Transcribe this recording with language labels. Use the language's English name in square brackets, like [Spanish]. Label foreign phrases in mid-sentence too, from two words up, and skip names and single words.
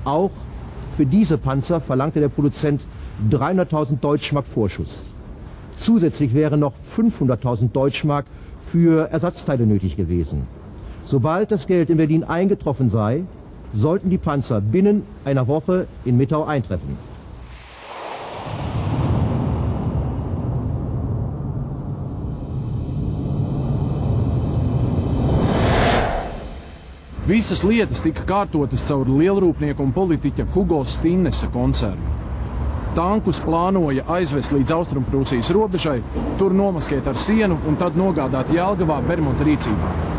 [German] Auch für diese Panzer verlangte der Produzent 300.000 Deutschmark Vorschuss. Zusätzlich wären noch 500.000 Deutschmark für Ersatzteile nötig gewesen. Sobald das Geld in Berlin eingetroffen sei, sollten die Panzer binnen einer Woche in Mittau eintreffen. [Latvian] Visas lietas tika kārtotas caur lielrūpnieku un politiķa Hugo Stinnesa koncernu. Tankus plānoja aizvest līdz Austrumprūsijas robežai, tur nomaskēt ar sienu un tad nogādāt Jelgavā Bermonta rīcībā.